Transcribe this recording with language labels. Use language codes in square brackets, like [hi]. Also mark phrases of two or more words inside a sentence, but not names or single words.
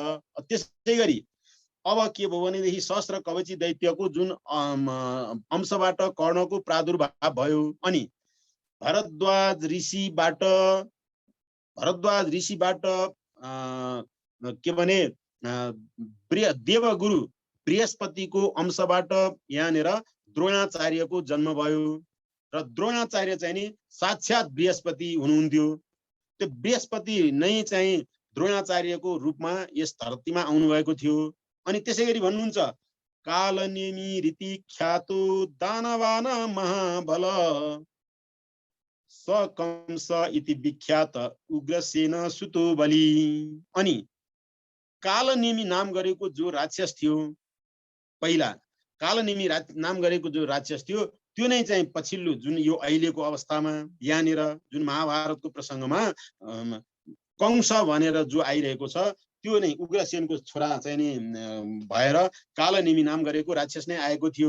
[ne] त्यसै गरी अब के भयो भनेदेखि सहस्त्र कवची दैत्यको जुन अंशबाट कर्णको प्रादुर्भाव भयो अनि भरद्वाज ऋषिबाट के भने देवगुरु बृहस्पतिको अंशबाट यहाँनिर द्रोणाचार्यको जन्म भयो र द्रोणाचार्य चाहिँ नि साक्षात बृहस्पति हुनुहुन्थ्यो। त्यो बृहस्पति नै चाहिँ द्रोणाचार्यको रूपमा यस धरतीमा आउनुभएको थियो। [sa] अनि त्यसै गरी भन्नुहुन्छ कालनेमी रीति ख्यातो दानवान महाबल सकंस इति विख्यात उग्रसेन सुतो बलि। [ne] अनि कालनेमी नाम गरेको जो राक्षस थियो, पहिला कालनेमी नाम गरेको जो राक्षस थियो त्यो नै चाहिँ पछिल्लो जुन यो अहिलेको अवस्थामा यहाँनिर जुन महाभारतको प्रसङ्गमा कंस भनेर जो आइरहेको छ त्यो नै उग्रसेनको छोरा चाहिँ नि भएर कालनेमी नाम गरेको राक्षस नै आएको थियो।